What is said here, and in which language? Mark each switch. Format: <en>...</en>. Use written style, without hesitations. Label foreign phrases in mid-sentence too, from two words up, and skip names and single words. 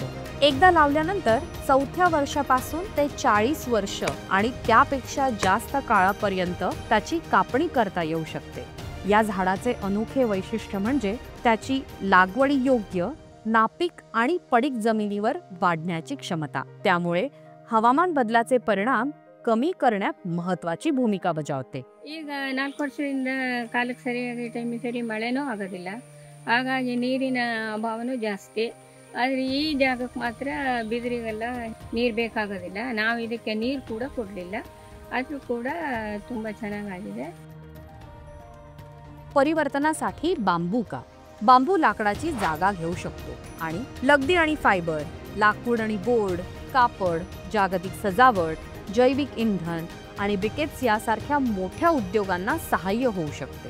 <mr>एकदा लावल्यानंतर 4थ्या वर्षापासून ते 40 वर्ष आणि त्यापेक्षा जास्त काळापर्यंत त्याची कापणी करता येऊ शकते। या झाडाचे अनोखे वैशिष्ट्य म्हणजे त्याची लागवडीयोग्य, नापीक आणि पडीक जमिनीवर वाढण्याची क्षमता, त्यामुळे हवामान बदलाचे परिणाम कमी करण्यात महत्त्वाची भूमिका बजावते।</mr> <kn>ಈಗ 4 ವರ್ಷದಿಂದ ಕಾಲಕ್ಕೆ ಸರಿಯಾಗಿ ಟೈಮಿಗೆ ಸರಿ ಮಳೆನೂ ಆಗೋದಿಲ್ಲ, ಹಾಗಾಗಿ ನೀರಿನ ಅಭಾವನೂ ಜಾಸ್ತಿ। ಆದರೆ ಈ ಜಾಗಕ್ಕೆ ಮಾತ್ರ ಬಿದಿರಿಗೆಲ್ಲ ನೀರು ಬೇಕಾಗೋದಿಲ್ಲ, ನಾವು ಇದಕ್ಕೆ ನೀರು ಕೂಡ ಕೊಡಲಿಲ್ಲ, ಆದರೂ ಕೂಡ ತುಂಬ ಚೆನ್ನಾಗಿದೆ।</kn> <mr>परिवर्तनासाठी बांबू का? बांबू लाकडाची जागा घेऊ शकतो आणि लगदी आणि फायबर, लाकूड आणि बोर्ड, कापड, जागतिक सजावट, जैविक इंधन आणि ब्रिकेट्स यासारख्या मोठ्या उद्योगांना सहाय्य होऊ शकते।</mr>